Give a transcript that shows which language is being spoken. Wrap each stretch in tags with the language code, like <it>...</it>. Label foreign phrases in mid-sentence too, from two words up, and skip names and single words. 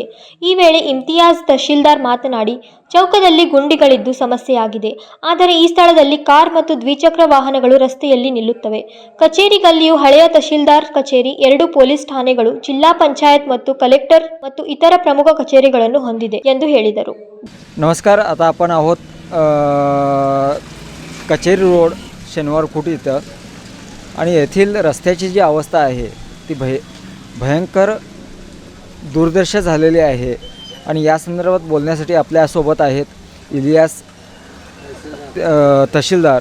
<kn>ಈ ವೇಳೆ ಇಮ್ತಿಯಾಜ್ ತಹಶೀಲ್ದಾರ್ ಮಾತನಾಡಿ, ಚೌಕದಲ್ಲಿ ಗುಂಡಿಗಳಿದ್ದು ಸಮಸ್ಯೆಯಾಗಿದೆ. ಆದರೆ ಈ ಸ್ಥಳದಲ್ಲಿ ಕಾರ್ ಮತ್ತು ದ್ವಿಚಕ್ರ ವಾಹನಗಳು ರಸ್ತೆಯಲ್ಲಿ ನಿಲ್ಲುತ್ತವೆ. ಕಚೇರಿ ಗಲ್ಲಿಯು ಹಳೆಯ ತಹಶೀಲ್ದಾರ್ ಕಚೇರಿ, 2 ಪೊಲೀಸ್ ಠಾಣೆಗಳು, ಜಿಲ್ಲಾ ಪಂಚಾಯತ್ ಮತ್ತು ಕಲೆಕ್ಟರ್ ಮತ್ತು ಇತರ ಪ್ರಮುಖ ಕಚೇರಿಗಳನ್ನು ಹೊಂದಿದೆ ಎಂದು ಹೇಳಿದರು.</kn> <mr>नमस्कार. आता आपण आहोत कचेरी रोड शनिवार कूट इथं आणि येथील रस्त्याची जी अवस्था आहे ती भयंकर दुर्दर्श झालेली आहे आणि या संदर्भात बोलण्यासाठी आपल्यासोबत आहेत इलियास तहसीलदार.</mr>